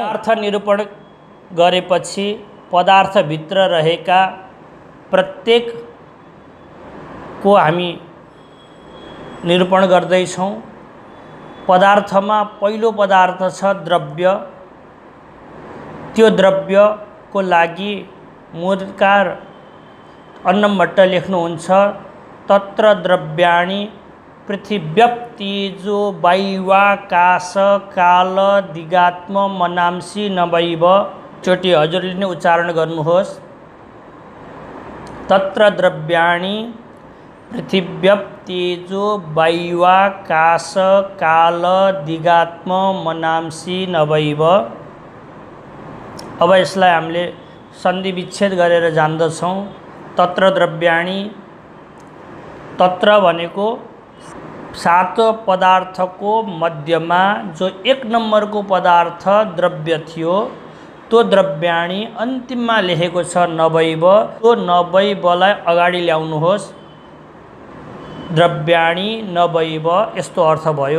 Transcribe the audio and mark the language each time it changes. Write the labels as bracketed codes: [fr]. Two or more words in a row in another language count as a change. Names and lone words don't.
[ne] अर्थ निरूपण गरेपछि पदार्थभित्र रहेका प्रत्येक को हामी निरूपण गर्दैछौँ। पदार्थमा पहिलो पदार्थ छ द्रव्य। त्यो द्रव्यको लागि मूलकार अन्नमभट्ट लेख्नुहुन्छ [sa] तत्र द्रव्याणि पृथिव्यप्तेजो वायुवाकाश काल दिगात्म मनांसि नवैव। [ne] चोटि हजुरले नै उच्चारण गर्नुहोस्। [sa] तत्र द्रव्याणि पृथिव्यप्तेजो वायुवाकाश काल दिगात्म मनांसि नवैव। [ne] अब यसलाई हामीले सन्धि विच्छेद गरेर जान्दछौँ। [sa] तत्र द्रव्याणि, [ne] तत्र भनेको 7 पदार्थको मध्यमा जो 1 नम्बरको पदार्थ द्रव्य थियो त्यो द्रव्याणि अन्तिममा लेखेको छ नवैव। त्यो नवैवलाई अगाडि ल्याउनुहोस्। [sa] द्रव्याणि नवैव [ne] यस्तो अर्थ भयो।